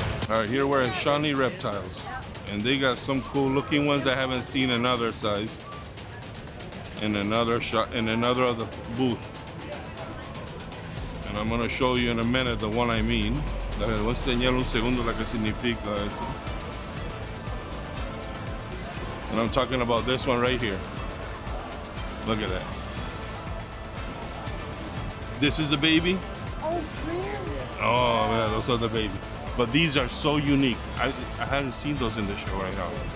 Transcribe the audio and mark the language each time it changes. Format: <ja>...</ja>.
<en>All right, here we're at Shawnee Reptiles, and they got some cool looking ones I haven't seen in other size. In another shot, in another other booth. And I'm gonna show you in a minute the one I mean.</en> <es>Les voy a enseñar un segundo lo que significa eso.</es> <en>And I'm talking about this one right here. Look at that. This is the baby. Oh, really? Oh man, those are the baby. But these are so unique. I haven't seen those in the show right now.</en>